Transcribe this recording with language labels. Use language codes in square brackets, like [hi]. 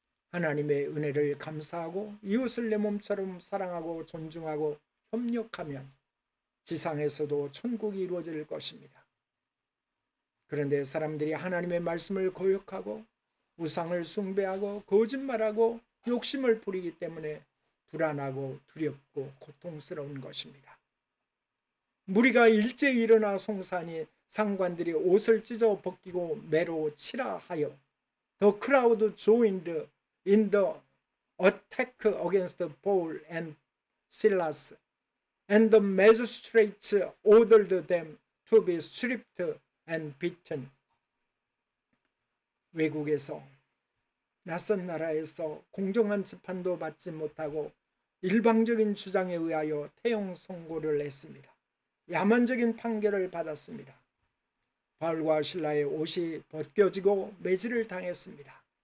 [ko] 하나님의 은혜를 감사하고 이웃을 내 몸처럼 사랑하고 존중하고 협력하면 지상에서도 천국이 이루어질 것입니다. 그런데 사람들이 하나님의 말씀을 거역하고 우상을 숭배하고 거짓말하고 욕심을 부리기 때문에 불안하고 두렵고 고통스러운 것입니다. 무리가 일제히 일어나 송사하니 상관들이 옷을 찢어 벗기고 매로 치라 하여 [en] The crowd joined in the attack against Paul and Silas, and the magistrates ordered them to be stripped and beaten. [ko] 외국에서 낯선 나라에서 공정한 재판도 받지 못하고 일방적인 주장에 의하여 태형 선고를 했습니다. 야만적인 판결을 받았습니다. 바울과 실라의 옷이 벗겨지고 매질을 당했습니다.